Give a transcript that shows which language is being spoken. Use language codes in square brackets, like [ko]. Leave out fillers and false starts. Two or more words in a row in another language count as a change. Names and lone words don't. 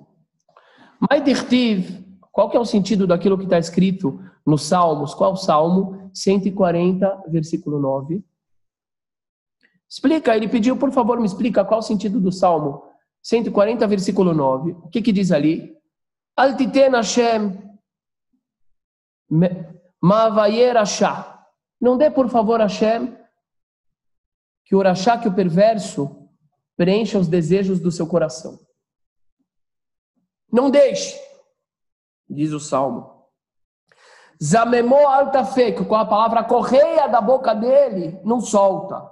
[pt] Mas dirtiv, qual que é o sentido daquilo que está escrito nos Salmos? Qual Salmo? 140, versículo 9. Explica, ele pediu, por favor, me explica qual o sentido do Salmo 140, versículo 9. O que diz ali? [he] אל תתן השם מאויי רשע. [pt] Não dê, por favor, Hashem, que o rasha, que o perverso, preencha os desejos do seu coração. Não deixe, diz o Salmo. [he] זממו אל תפק, [pt] com a palavra correia da boca dele, não solta.